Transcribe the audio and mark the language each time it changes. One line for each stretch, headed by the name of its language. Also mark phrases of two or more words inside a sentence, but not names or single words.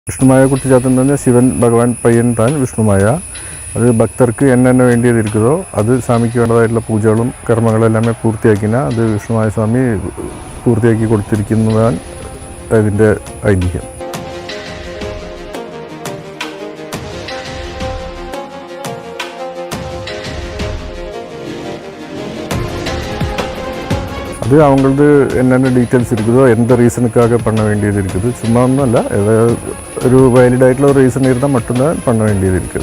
Tamil: விஷ்ணுமாயா குட்டிச்சாத்தன் வந்து சிவன் பகவான் பையன் தான் விஷ்ணுமாயா. அது பக்தருக்கு என்னென்ன வேண்டியது இருக்குதோ அது சாமிக்கு
Malayalam: வேண்டதாയിട്ടുള്ള പൂജകളും കർമ്മങ്ങളും എല്ലാമേ പൂർത്തിയാക്കിനാൽ അത് വിഷ്ണുമായ സ്വാമി പൂർത്തിയാക്കി കൊടുത്തിരിക്കുന്നതാണ് അതിൻ്റെ ഐതിഹ്യം.
Tamil: அது அவங்களது என்னென்ன டீட்டெயில்ஸ் இருக்குதோ எந்த ரீசனுக்காக பண்ண வேண்டியது இருக்குது. சும்மா ஒன்றும் இல்லை, ஒரு வேலிடாയിട്ടുള്ള ஒரு ரீசன் இருந்தால் மட்டும்தான் பண்ண வேண்டியது இருக்குது.